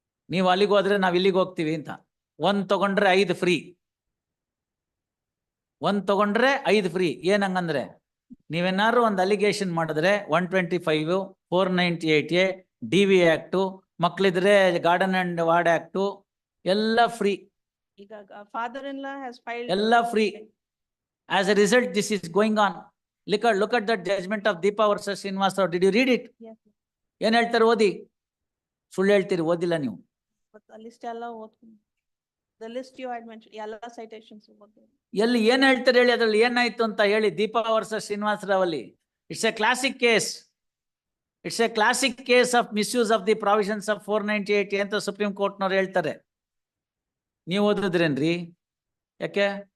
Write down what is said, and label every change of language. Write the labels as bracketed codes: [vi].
[kn] ನೀವು ಅಲ್ಲಿಗೆ ಹೋದ್ರೆ ನಾವು ಇಲ್ಲಿಗೆ ಹೋಗ್ತೀವಿ ಅಂತ. 1 ತಗೊಂಡ್ರೆ 5 ಫ್ರೀ, 1 ತಗೊಂಡ್ರೆ 5 ಫ್ರೀ. ಏನಂಗಂದ್ರೆ ನೀವೇನಾದ್ರು ಒಂದು ಅಲಿಗೇಷನ್ ಮಾಡಿದ್ರೆ 125, 498A, DV act, ಮಕ್ಳಿದ್ರೆ garden and ward act ಎಲ್ಲ ಫ್ರೀ. [en] ಈಗ father-in-law has filed. [kn] ಎಲ್ಲ free. [en] As a result, this is going on. Look at the judgment of Deepa versus Srinivas Rao. Did you read it? Yes, [kn] ಏನ್ ಹೇಳ್ತಾರೆ? ಓದಿ. ಸುಳ್ಳು ಹೇಳ್ತೀರಿ, ಓದಿಲ್ಲ ನೀವು. [en] but the list [kn] ಎಲ್ಲ ಓದ್ಕೊಂಡು. [en] The list you had mentioned, ಎಲ್ಲ citations [kn] ಓದ್ತೀನಿ. ಎಲ್ಲಿ ಏನ್ ಹೇಳ್ತಾರೆ ಹೇಳಿ, ಅದ್ರಲ್ಲಿ ಏನಾಯ್ತು ಅಂತ ಹೇಳಿ. ದೀಪಾ ವರ್ಸಸ್ ಶ್ರೀನಿವಾಸ ರಾವ್ ಅಲ್ಲಿ [en] It's a classic case. It's a classic case of misuse of the provisions of 498 [kn] ಅಂತ ಸುಪ್ರೀಂ ಕೋರ್ಟ್ನವ್ರು ಹೇಳ್ತಾರೆ. ನೀವು ಓದಿದ್ರೇನ್ರಿ? ಯಾಕೆ